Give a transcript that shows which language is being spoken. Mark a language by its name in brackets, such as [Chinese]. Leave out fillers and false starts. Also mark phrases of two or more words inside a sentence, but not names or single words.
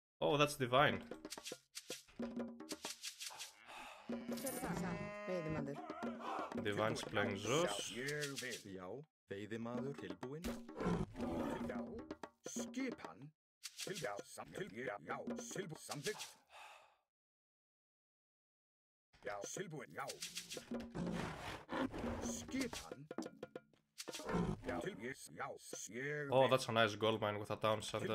[English] Oh, that's divine. [Icelandic] Veiðimaður. [English] Divine's playing Zeus. [Icelandic] Já, veiðimaður tilbúinn. Já, skipan. Já, samþykkt. Já, tilbúinn, já. Skipan. [English] Oh, that's a nice gold mine with a down center.